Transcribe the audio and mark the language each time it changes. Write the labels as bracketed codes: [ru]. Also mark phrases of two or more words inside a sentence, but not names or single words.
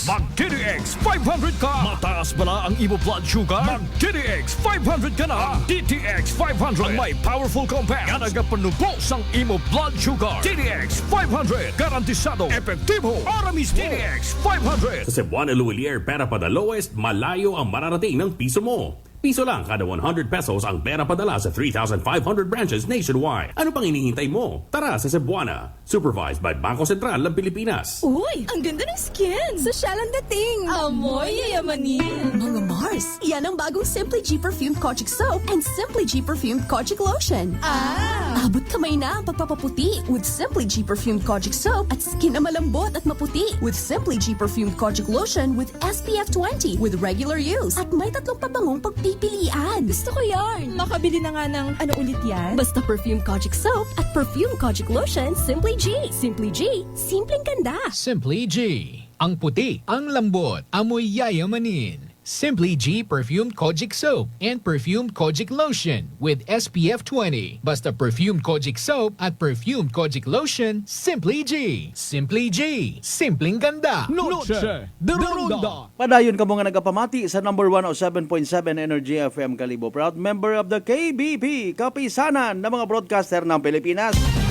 [hil] Mag DTX 500 ka. Mataas bala ang imo [en] blood sugar? [hil] Mag DTX 500 ka na. Ang DTX 500 ang may [en] powerful compound [hil] nga nagapanubos ang imo [en] blood sugar. [hil] DTX 500 garantisado, epektibo, para mismo. DTX 500 [tl] Sa Cebuana Luwilier, pera pa [en] the lowest, [tl] malayo ang mararating ng piso mo. Piso lang kada 100 pesos ang pera padala sa 3,500 [en] branches nationwide. [tl] Ano pang hinihintay mo? Tara sa Cebuana. [en] Supervised by Bangko Sentral ng Pilipinas. [tl] Uy, ang ganda ng skin! Sosyal ang dating! Amoy yayamanin! Mga Mars, yan ang bagong Simply G Perfumed Kojic Soap and Simply G Perfumed Kojic Lotion. Abot kamay na ang pagpapaputi with Simply G Perfumed Kojic Soap at skin na malambot at maputi with Simply G Perfumed Kojic Lotion with SPF 20 [en] with regular use. [tl] At may tatlong pabangong pagpipilian. Gusto ko yarn! Makabili na nga ng ano ulit yan? Basta Perfume Kojic Soap at Perfume Kojic Lotion, Simply G. Simply G, simpleng ganda. Simply G. Ang puti, ang lambot, amoy yayamanin. [en] Simply G Perfumed Kojic Soap and Perfumed Kojic Lotion with SPF 20. [tl] Basta Perfumed Kojic Soap at Perfumed Kojic Lotion, Simply G. Simply G, simpleng ganda. [es] Noche de Ronda. [hil] Padayon ka mo nga nagapamati sa number 107.7 Energy FM Kalibo. [en] Proud member of the KBP, [tl] kapisanan ng mga broadcaster ng Pilipinas.